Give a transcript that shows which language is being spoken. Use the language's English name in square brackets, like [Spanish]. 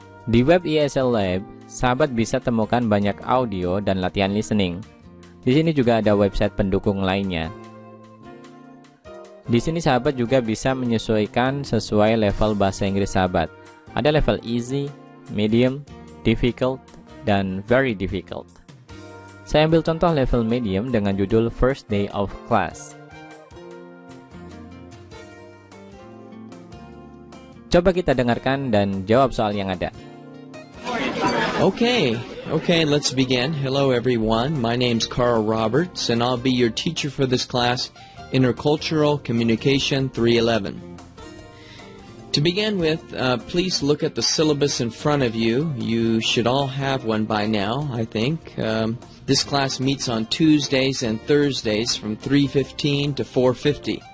[Indonesian] Di web ESL Lab, sahabat bisa temukan banyak audio dan latihan listening. Di sini juga ada website pendukung lainnya. Di sini sahabat juga bisa menyesuaikan sesuai level bahasa Inggris sahabat. Ada level easy, medium, difficult, dan very difficult. Saya ambil contoh level medium dengan judul First Day of Class. Coba kita dengarkan dan jawab soal yang ada. [English] Okay, let's begin. Hello everyone, my name's Carl Roberts and I'll be your teacher for this class, Intercultural Communication 311. To begin with, please look at the syllabus in front of you. You should all have one by now, I think. This class meets on Tuesdays and Thursdays from 3:15 to 4:50.